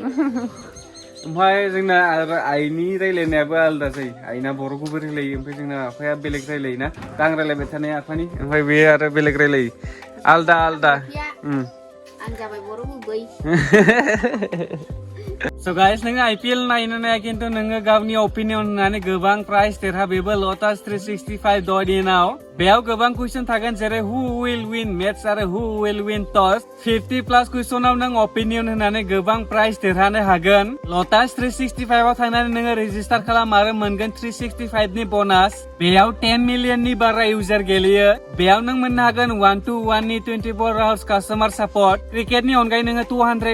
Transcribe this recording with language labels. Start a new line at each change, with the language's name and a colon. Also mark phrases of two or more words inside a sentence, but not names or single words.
Bodo: ओमफ्राय जोंना आरो आइनि रायलायनायाबो आलादा जायो आइना बर' गुबै रायलायो ओमफ्राय जोंना आफाया बेलेग रायलायो ना आं रायलायबाय थानाय आफानि ओमफ्राय बे आरो बेलेग रायलायो आलदा आं जाबाय बर' गुबै
English: So guys,
Bodo: नोङो IPL नायनो नाया खिन्थु नोङो गावनि ओपिनियन होननानै गोबां प्राइज देरहाबेबो लटास 365.in आव बेयाव गोबां कुइसन थागोन जेरै
English: who will win matches
Bodo: आरो
English: who will win toss
Bodo: 50 प्लास कुइसनाव नों ओपिनियन होननानै गोबां प्राइज देरहानो हागोन लटास 365 आव थांनानै नोङो रेजिस्टार खालाम आरो मोनगोन 365 नि बोनास बेयाव 10 मिलियन नि बारा इउजार गेलेयो बेयाव नों मोननो हागोन 1-1 नि 24
English: hours customer support
Bodo: क्रिकेटनि अनगायै नोङो 200